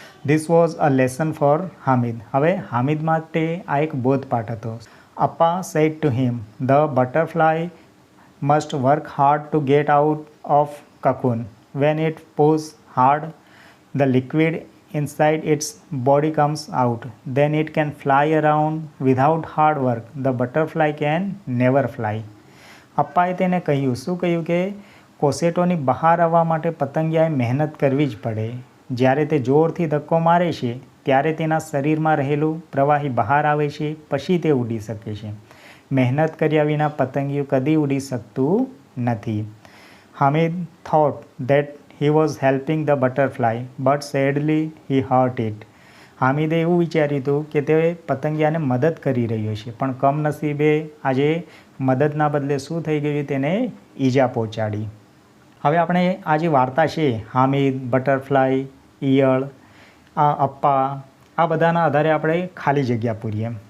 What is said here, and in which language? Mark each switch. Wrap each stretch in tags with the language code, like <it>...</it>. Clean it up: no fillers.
<en>This was a lesson for Hamid.</en> <gu>હવે હામિદ માટે આ એક બોધપાઠ હતો.</gu> <en>Appa said to him, the butterfly must work hard to get out of cocoon. When it pulls hard, the liquid inside its body comes out. Then it can fly around. Without hard work, the butterfly can never fly.</en> <gu>અપ્પાએ તેને કહ્યું, શું કહ્યું? કે કોસેટોની બહાર આવવા માટે પતંગિયાએ મહેનત કરવી જ પડે. જ્યારે તે જોરથી ધક્કો મારે છે ત્યારે તેના શરીરમાં રહેલું પ્રવાહી બહાર આવે છે, પછી તે ઉડી શકે છે. મહેનત કર્યા વિના પતંગિયું કદી ઉડી શકતું નથી.</gu> <en>Hamid thought that he was helping the butterfly, but sadly he hurt it.</en> <gu>હામિદે એવું વિચાર્યું હતું કે તે પતંગિયાને મદદ કરી રહ્યો છે, પણ કમનસીબે આજે મદદના બદલે શું થઈ ગયું? તેને ઈજા પહોંચાડી. હવે આપણે આ જે વાર્તા છે હામિદ, બટરફ્લાય, ઈયળ, અપ્પા, આ બધાના આધારે આપણે ખાલી જગ્યા પૂરીએ.</gu>